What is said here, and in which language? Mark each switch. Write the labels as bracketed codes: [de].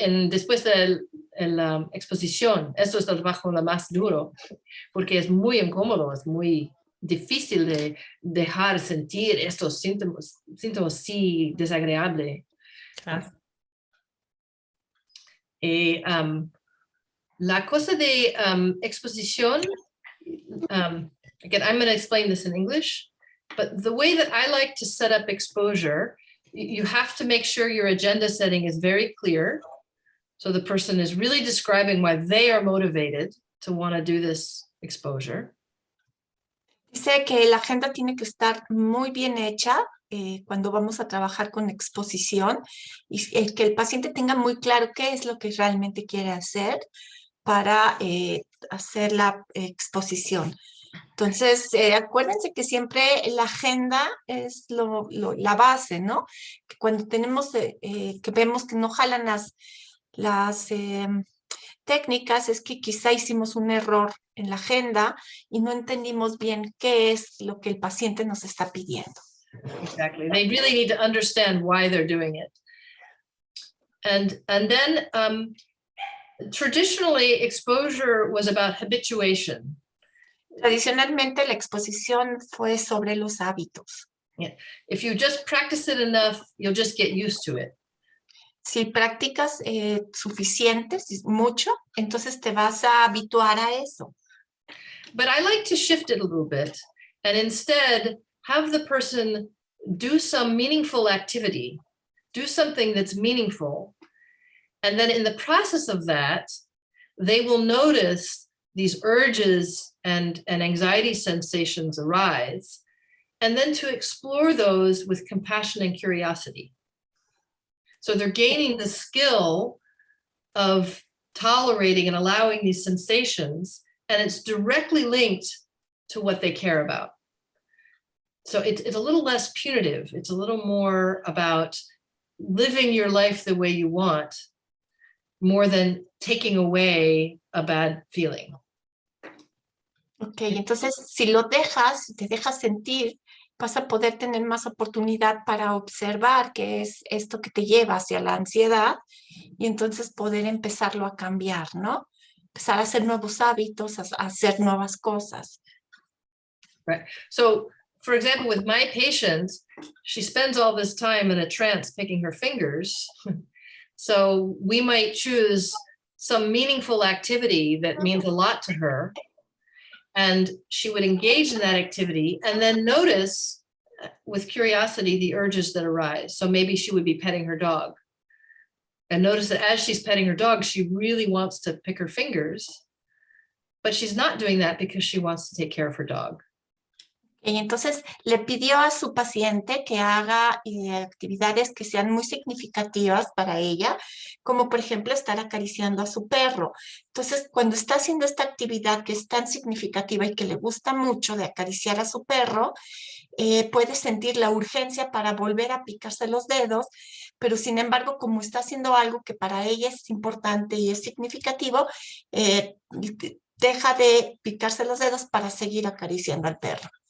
[es] Después de la exposición, esto es el trabajo lo más duro, porque es muy incómodo, es muy difícil de dejar sentir estos síntomas sí desagradables. Claro. La cosa de exposición, [en] again, I'm going to explain this in English, but the way that I like to set up exposure, you have to make sure your agenda setting is very clear. So the person is really describing why they are motivated to want to do this exposure. [es] Dice que la agenda tiene que estar muy bien hecha cuando vamos a trabajar con exposición y que el paciente tenga muy claro qué es lo que realmente quiere hacer para hacer la exposición. Entonces, acuérdense que siempre la agenda es la base, ¿no? Que cuando tenemos, que vemos que no jalan las técnicas, es que quizá hicimos un error en la agenda y no entendimos bien qué es lo que el paciente nos está pidiendo. [en] Exactly. They really need to understand why they're doing it. And then traditionally, exposure was about habituation. [es] Tradicionalmente, la exposición fue sobre los hábitos. [en] Yeah. If you just practice it enough, you'll just get used to it. [es] Si practicas suficientes, mucho, entonces te vas a habituar a eso. [en] But I like to shift it a little bit and instead have the person do some meaningful activity, do something that's meaningful. And then in the process of that, they will notice these urges and anxiety sensations arise, and then to explore those with compassion and curiosity. So they're gaining the skill of tolerating and allowing these sensations, and it's directly linked to what they care about. So it's a little less punitive. It's a little more about living your life the way you want, more than taking away a bad feeling. [es] Ok, entonces si lo dejas, te dejas sentir, vas a poder tener más oportunidad para observar qué es esto que te lleva hacia la ansiedad y entonces poder empezarlo a cambiar, ¿no? Empezar a hacer nuevos hábitos, a hacer nuevas cosas. [en] Right. So, for example, with my patient, she spends all this time in a trance picking her fingers. So we might choose some meaningful activity that means a lot to her. And she would engage in that activity and then notice with curiosity the urges that arise. So maybe she would be petting her dog. And notice that as she's petting her dog, she really wants to pick her fingers, but she's not doing that because she wants to take care of her dog. [es] Y entonces le pidió a su paciente que haga actividades que sean muy significativas para ella, como por ejemplo estar acariciando a su perro. Entonces, cuando está haciendo esta actividad que es tan significativa y que le gusta mucho de acariciar a su perro, puede sentir la urgencia para volver a picarse los dedos, pero sin embargo, como está haciendo algo que para ella es importante y es significativo, deja de picarse los dedos para seguir acariciando al perro.